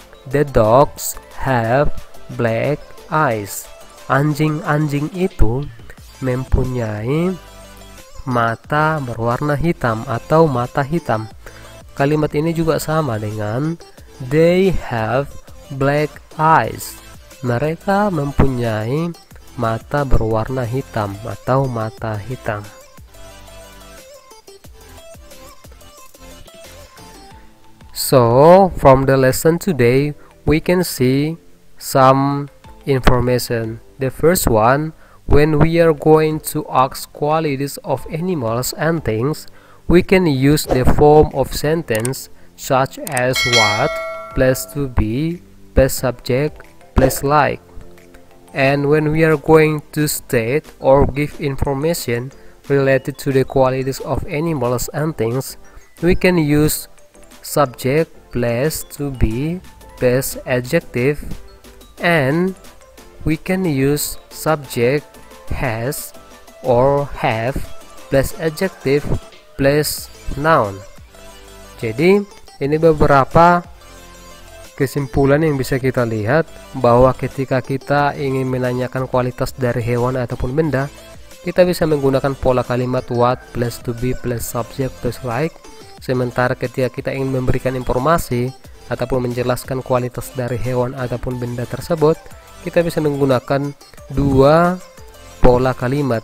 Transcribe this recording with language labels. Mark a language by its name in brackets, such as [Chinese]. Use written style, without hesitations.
[English] The dogs have black eyes. [Indonesian] Anjing-anjing itu mempunyai mata berwarna hitam atau mata hitam. Kalimat ini juga sama dengan [English] they have black eyes. [Indonesian] Mereka mempunyai mata berwarna hitam atau mata hitam. [English] So, from the lesson today, we can see some information. The first one, when we are going to ask qualities of animals and things, we can use the form of sentence such as what plus to be plus subject plus like. And when we are going to state or give information related to the qualities of animals and things, we can use subject plus to be plus adjective, and we can use subject has or have plus adjective plus noun. [Indonesian] Jadi ini beberapa kesimpulan yang bisa kita lihat, bahwa ketika kita ingin menanyakan kualitas dari hewan ataupun benda, kita bisa menggunakan pola kalimat [English] what plus to be plus subject plus like. [Indonesian] Sementara ketika kita ingin memberikan informasi ataupun menjelaskan kualitas dari hewan ataupun benda tersebut, kita bisa menggunakan dua pola kalimat.